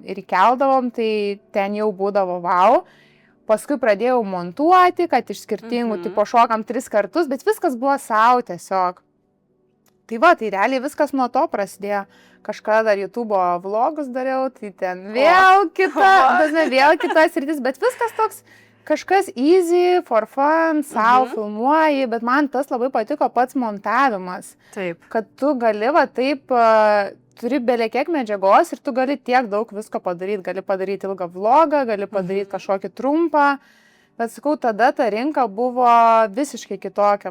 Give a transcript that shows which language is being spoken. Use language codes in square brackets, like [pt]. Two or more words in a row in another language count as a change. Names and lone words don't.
[lt] Ir įkeldavom, tai ten jau būdavo wow. Paskui pradėjau montuoti, kad iš skirtingų tipo šokam 3 kartus, bet viskas buvo savo tiesiog. Tai va, tai realiai viskas nuo to prasidėjo. Kažkada dar YouTube vlogus dariau, tai ten vėl kitas sritis, bet viskas toks kažkas [en] easy, for fun, [lt] savo filmuoji, bet man tas labai patiko pats montavimas. Taip. Kad tu gali taip, turi belekiek medžiagos ir tu gali tiek daug visko padaryti. Gali padaryti ilgą vlogą, gali padaryti kažkokį trumpą. Bet sakau, tada ta rinka buvo visiškai kitokia.